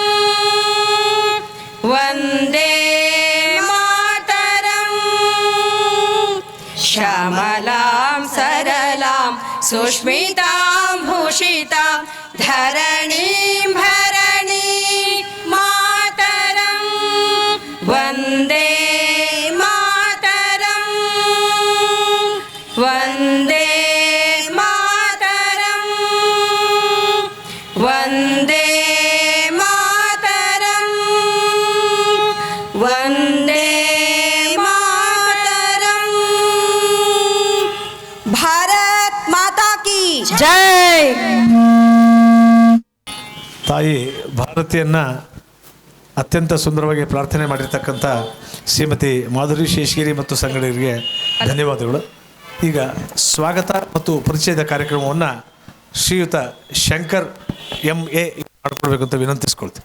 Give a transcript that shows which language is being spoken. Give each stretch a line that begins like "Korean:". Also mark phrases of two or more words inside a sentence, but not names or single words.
Sanskrit: वन्दे मातरं श्यामलां सरलां सुष्मितां भूषितां धरणीं भरणीं मातरं वन्दे मातरं वन्दे मातरं वन्दे मातरं वन्दे मातरं
Hindi: भारत माता की जय।
Kannada: ತಾಯಿ ಭಾರತಿಯನ್ನು ಅತ್ಯಂತ ಸುಂದರವಾಗಿ ಪ್ರಾರ್ಥನೆ ಮಾಡಿರ್ತಕ್ಕಂಥ ಶ್ರೀಮತಿ ಮಾಧುರಿ ಶೇಷಗಿರಿ ಮತ್ತು ಸಂಗಡಿಗರಿಗೆ ಧನ್ಯವಾದಗಳು. ಈಗ ಸ್ವಾಗತ ಮತ್ತು ಪರಿಚಯದ ಕಾರ್ಯಕ್ರಮವನ್ನು ಶ್ರೀಯುತ ಶಂಕರ್ MA ಮಾಡಿಕೊಡ್ಬೇಕು ಅಂತ ವಿನಂತಿಸ್ಕೊಳ್ತೀನಿ.